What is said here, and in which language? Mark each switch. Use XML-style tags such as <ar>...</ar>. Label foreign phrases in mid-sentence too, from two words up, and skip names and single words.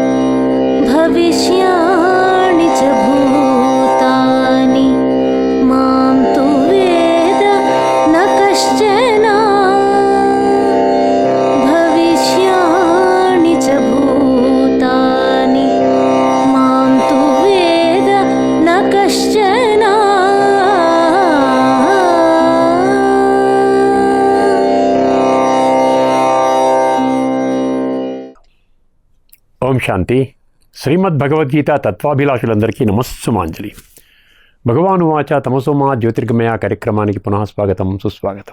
<sa>भविष्याणि च भूतानि मां तु वेद न कश्चन भविष्याणि च भूतानि मां तु वेद न कश्चन ఓం శాంతి.</sa> <te>శ్రీమద్ భగవద్గీత తత్వాభిలాషులందరికీ నమస్సుమాంజలి. భగవానువాచ తమసోమా జ్యోతిర్గమయ కార్యక్రమానికి పునః స్వాగతం, సుస్వాగతం.</te>